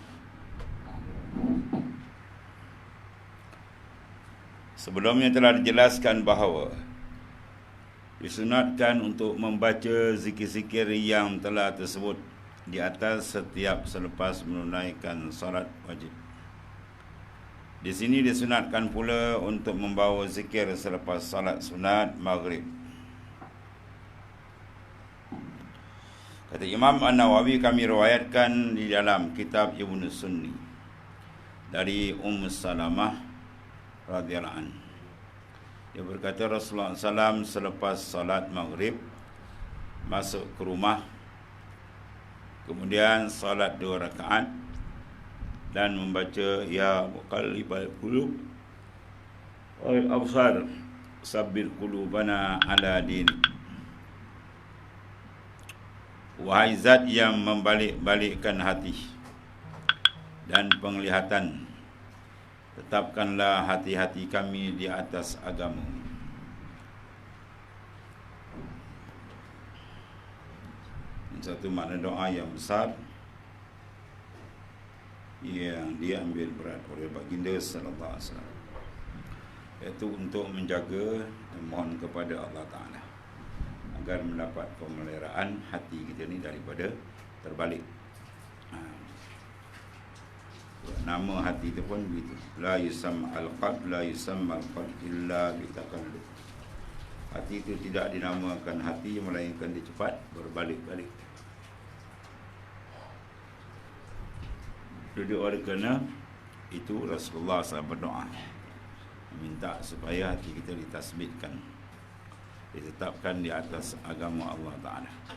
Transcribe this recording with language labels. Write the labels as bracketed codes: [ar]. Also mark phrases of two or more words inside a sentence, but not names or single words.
[ms] Sebelumnya telah dijelaskan bahawa disunatkan untuk membaca zikir-zikir yang telah tersebut di atas setiap selepas menunaikan salat wajib. Di sini disunatkan pula untuk membawa zikir selepas salat sunat maghrib. Kata Imam An-Nawawi, kami riwayatkan di dalam kitab Ibnu Sunni dari Salamah [ar] رضي الله عنها. [ms] Dia berkata Rasulullah SAW selepas salat maghrib masuk ke rumah, kemudian salat 2 rakaat dan membaca [ar] يا مقلب القلوب والأبصار ثبت قلوبنا على دينك. [ms] Wahai zat yang membalik-balikkan hati dan penglihatan, tetapkanlah hati-hati kami di atas agama. Satu makna doa yang besar yang diambil berat oleh baginda [ar] صلى الله عليه وسلم, [ms] iaitu untuk menjaga dan mohon kepada Allah Ta'ala agar mendapat pemeliharaan hati kita ni daripada terbalik. Nama hati itu pun begitu. [ar] لا يسمى القلب، لا يسمى القلب إلا بالتقلب. [ms] Hati itu tidak dinamakan hati melainkan dia cepat berbalik-balik. Duduk oleh kerana itu Rasulullah SAW berdoa minta supaya hati kita ditasbitkan, ditetapkan di atas agama Allah Ta'ala.